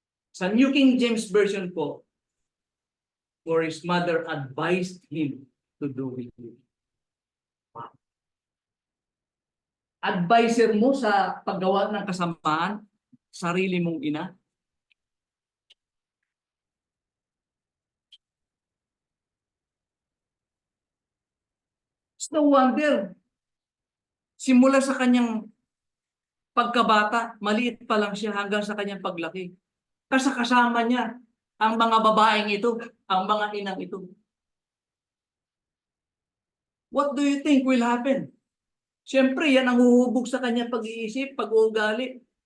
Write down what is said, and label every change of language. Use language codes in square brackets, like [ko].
[en] Sa New King James Version po, for his mother advised him to do wickedly. Wow. [tl] Advisor mo sa paggawa ng kasamaan, sarili mong ina? [en] It's no wonder. [tl] Simula sa kanyang pagkabata, maliit pa lang siya hanggang sa kanyang paglaki. Kasama niya ang mga babaeng ito, ang mga inang ito. [en] What do you think will happen? [tl] Siyempre, yan ang huhubog sa kanyang pag-iisip, pag-uugali.